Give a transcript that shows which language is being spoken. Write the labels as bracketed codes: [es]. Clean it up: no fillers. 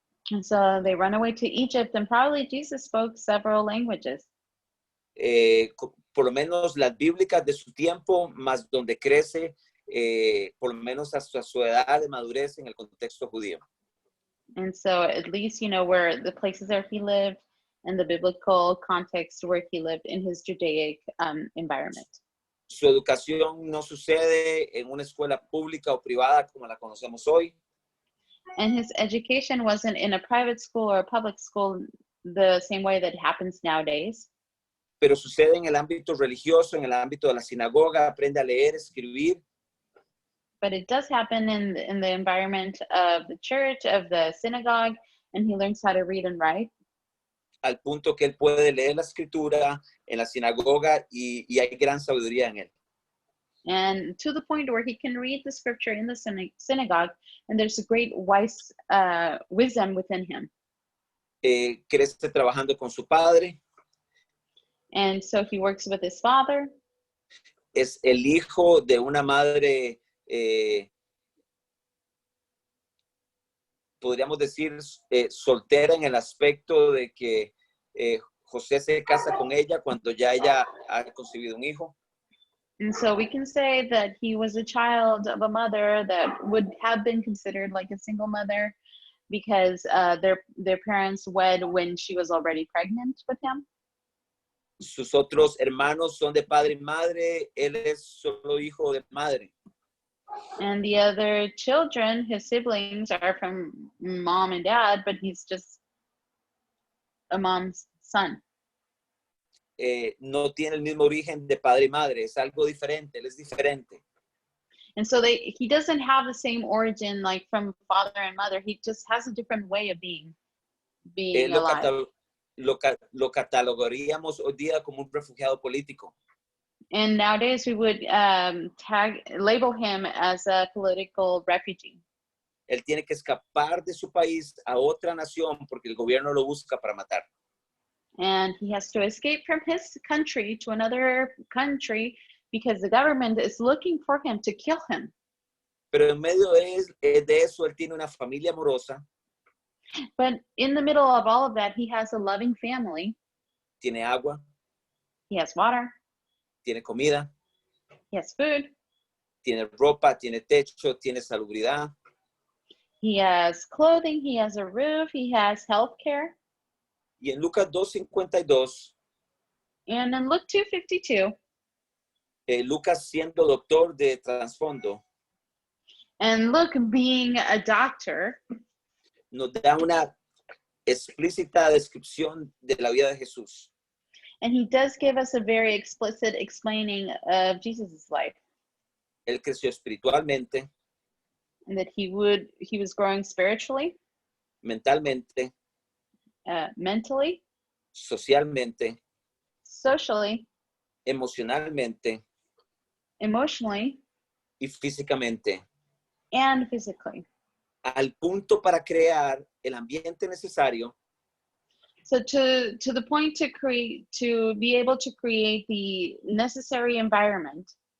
[en] And so they run away to Egypt, and probably Jesus spoke several languages. [es] Por lo menos las bíblicas de su tiempo, más donde crece, por lo menos hasta su edad de madurez en el contexto judío. [en] And so at least, where the places where he lived and the biblical context where he lived in his Judaic environment. [es] Su educación no sucede en una escuela pública o privada como la conocemos hoy. [en] And his education wasn't in a private school or a public school the same way that happens nowadays. [es] Pero sucede en el ámbito religioso, en el ámbito de la sinagoga, aprende a leer, escribir. [en] But it does happen in the environment of the church, of the synagogue, and he learns how to read and write. [es] Al punto que él puede leer la escritura en la sinagoga y hay gran sabiduría en él. [en] And to the point where he can read the scripture in the synagogue, and there's a great wise wisdom within him. [es] Crece trabajando con su padre. [en] And so he works with his father. [es] Es el hijo de una madre, podríamos decir, soltera en el aspecto de que José se casa con ella cuando ya ella ha concebido un hijo. [en] And so we can say that he was a child of a mother that would have been considered like a single mother because their parents wed when she was already pregnant with him. [es] Sus otros hermanos son de padre y madre, él es solo hijo de madre. [en] And the other children, his siblings, are from mom and dad, but he's just a mom's son. [es] No tiene el mismo origen de padre y madre, es algo diferente, él es diferente. [en] And so he doesn't have the same origin like from father and mother. He just has a different way of being alive. [es] Lo catalogaríamos hoy día como un refugiado político. [en] And nowadays we would label him as a political refugee. [es] Él tiene que escapar de su país a otra nación porque el gobierno lo busca para matar. [en] And he has to escape from his country to another country because the government is looking for him to kill him. [es] Pero en medio de eso, él tiene una familia amorosa. [en] But in the middle of all of that, he has a loving family. [es] Tiene agua. [en] He has water. [es] Tiene comida. [en] He has food. [es] Tiene ropa, tiene techo, tiene salubridad. [en] He has clothing. He has a roof. He has health care. [es] Y en Lucas 2:52, [en] And in Luke 2:52, [es] Lucas siendo doctor de trasfondo, [en] and Luke being a doctor, [es] nos da una explícita descripción de la vida de Jesús. [en] and he does give us a very explicit explaining of Jesus' life, [es] Él creció espiritualmente, [en] and that he was growing spiritually, [es] mentalmente, [en] mentally, [es] socialmente, [en] socially, [es] emocionalmente [en] emotionally, [es] y físicamente, [en] and physically. [es] al punto para crear el ambiente necesario [en] So to the point to be able to create the necessary environment